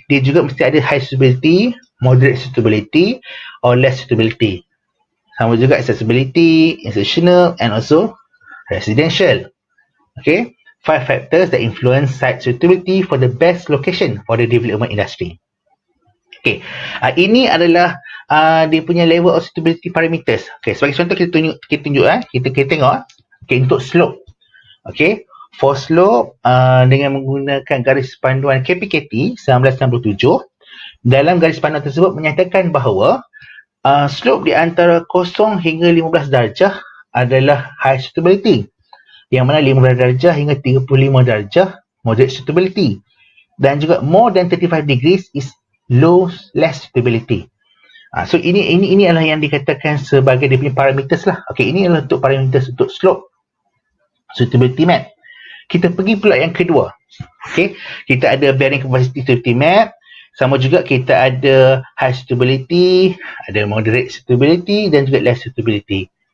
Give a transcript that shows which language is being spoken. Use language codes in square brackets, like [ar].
[ms] Dia juga mesti ada [en] high suitability, moderate suitability or less suitability. [ms] Sama juga [en] accessibility, institutional and also residential. Okay, 5 factors that influence site suitability for the best location for the development industry. [ms] Okay, ini adalah dia punya [en] level of suitability parameters. [ms] Okay, sebagai contoh kita tunjuk kita tengok. Okay, untuk slope. Okay, [en] for slope [ms] dengan menggunakan garis panduan KPKT 1967, dalam garis panduan tersebut menyatakan bahawa slope di antara 0 hingga 15 darjah adalah high suitability. Yang mana 15 darjah hingga 35 darjah moderate suitability. Dan juga [en] more than 35 degrees is less suitability. [ms] So ini adalah yang dikatakan sebagai dia punya parameters lah. Okay, ini adalah untuk parameters untuk slope suitability map. Kita pergi pula yang kedua. Okay, kita ada [en] bearing capacity suitability map. [ms] Sama juga kita ada high suitability, ada moderate suitability dan juga less suitability.